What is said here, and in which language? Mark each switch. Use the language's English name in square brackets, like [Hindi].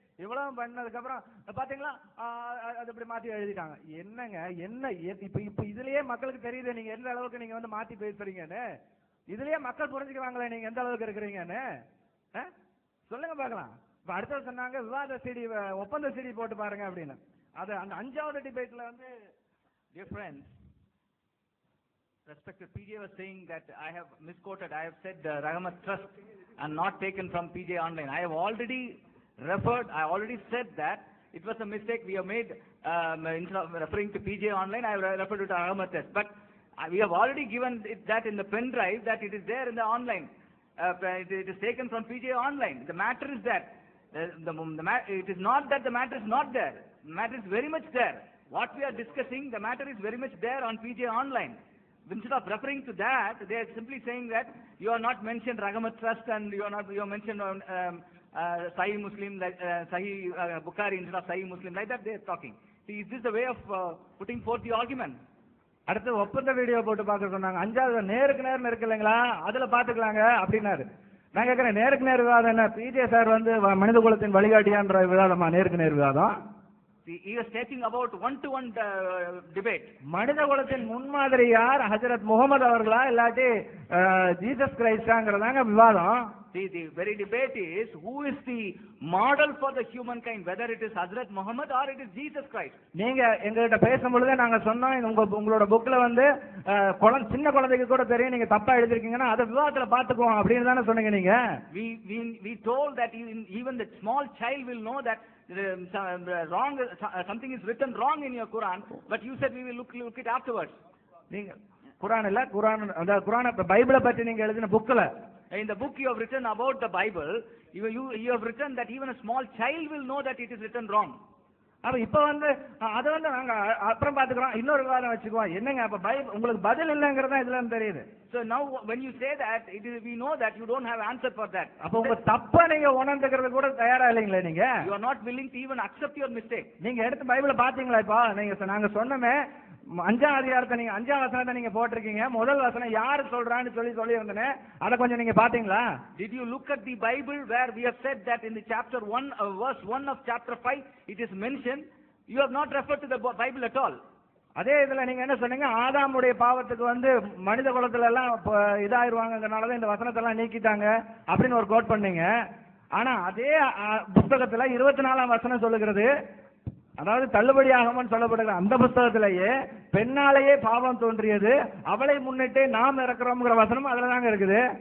[Tamil] இவ்வளவு பண்ணதுக்கு அப்புறம் பாத்தீங்களா அது இப்படி மாத்தி எழுதிட்டாங்க. என்னங்க என்ன இப்ப இதுலயே மக்களுக்கு தெரியுது நீங்க எந்த அளவுக்கு நீங்க மாத்தி பேசுறீங்கன்னு. இதுலயே மக்கள் புரிஞ்சுக்குவாங்களே நீங்க எந்த அளவுக்கு இருக்கிறீங்கன்னு. சொல்லுங்க பாக்கலாம். இப்ப அடுத்தது சொன்னாங்க விவாத சிடி, ஒப்பந்த சிடி போட்டு பாருங்க அப்படின்னு. அது அந்த 5வது டிபேட்ல [English] Dear friends, respected PJ was saying that I have misquoted. I have said Rahmat Trust and not taken from PJ Online. I have already referred, I already said that it was a mistake we have made. Instead of referring to PJ Online, I have referred to Rahmat Trust. But we have already given it that in the pen drive that it is there in the online. It is taken from PJ Online. The matter is that it is not that the matter is not there. The matter is very much there. What we are discussing, the matter is very much there on PJ Online. Instead of referring to that, they are simply saying that you are not mentioned Rahmat Trust and you are mentioned Sahih Muslim, like Sahih Bukhari instead of Sahih Muslim. Like that they are talking. See, is this the way of putting forth the argument? [Tamil] அடுத்து ஒப்பந்த video போட்டு பார்க்க சொன்னாங்க. 5வது நேருக்கு நேரம் இருக்கு இல்லைங்களா, அதுல பாத்துக்கலாங்க அப்படின்னாரு. நான் கேட்கிறேன், நேருக்கு நேர் விவாதம் என்ன? பிஜே சார் மனித குலத்தின் வழிகாட்டியான்ற விவாதமா நேருக்கு நேர் விவாதம்? [English] He was talking about one-to-one debate. [Tamil] மனித குலத்தின் முன்மாதிரி யார்? ஹஜரத் முகமது அவர்களா இல்லாட்டி ஜீசஸ் கிரைஸ்டாங்கிறதாங்க விவாதம். [English] See, the very debate is who is the model for the humankind, whether it is Hazrat Muhammad or it is Jesus Christ. [Tamil] நீங்க எங்ககிட்ட பேசும்பொழுதே நாங்க சொன்னோம், உங்களோட புக்ல சின்ன குழந்தைக்கு கூட தெரியும் நீங்க தப்பா எழுதிருக்கீங்கன்னா அதை விவாதத்துல பாத்துக்குவோம் அப்படின்னு தானே சொன்னீங்க நீங்க. [English] We told that even the small child will know that wrong, something is written wrong in your Quran, but you said we will look it afterwards. [Tamil] நீங்க குரான் இல்ல, குரான் அந்த குரான் பைபிளை பற்றி நீங்க எழுதின புக்ல [English] In the book you have written about the Bible, you have written that even a small child will know that it is written wrong. [Tamil] அப்ப இப்ப வந்து அதை வந்து நாங்க அப்புறம் பாத்துக்கிறோம், இன்னொரு விவாதம் வச்சுக்குவோம். என்னங்க அப்ப உங்களுக்கு பதில் இல்லைங்கிறதா இதுல தெரியுது. [English] So now when you say that, we know that you don't have answer for that. [Tamil] அப்ப உங்க தப்ப நீங்க உணர்ந்துக்கிறது கூட தயாரா இல்லைங்களே நீங்க? [English] You are not willing to even accept your mistake. [Tamil] நீங்க எடுத்து பைபிளை பாத்தீங்களா? இப்ப நாங்க சொன்னமே 5ஆம் அதிகாரத்தை நீங்க 5ஆம் வசனத்தை நீங்க போட்டிருக்கீங்க. முதல் வசனம் யாரு சொல்றான்னு சொல்லி இருந்தனே, அத கொஞ்சம் நீங்க பாத்தீங்களா? [English] Did you look at the Bible where we have said that in the chapter 1 verse 1 of chapter 5 it is mentioned? You have not referred to the Bible at all. [Tamil] அதே இதுல நீங்க என்ன சொன்னீங்க? ஆதாமுடைய பாவத்துக்கு வந்து மனித குலத்துல எல்லாம் இதாயிருவாங்கங்கறனால இந்த வசனத்தை எல்லாம் நீக்கிட்டாங்க அப்படின்னு ஒரு கோட் பண்ணீங்க. ஆனா அதே புத்தகத்துல 24ஆம் வசனம் சொல்லுகிறது, அதாவது தள்ளுபடியாகமன்னு சொல்லப்படுகிற அந்த புத்தகத்திலேயே பெண்ணாலேயே பாவம் தோன்றியது, அவளை முன்னிட்டு நாம் இறக்குறோம்ங்கிற வசனம் அதுல தாங்க இருக்குது.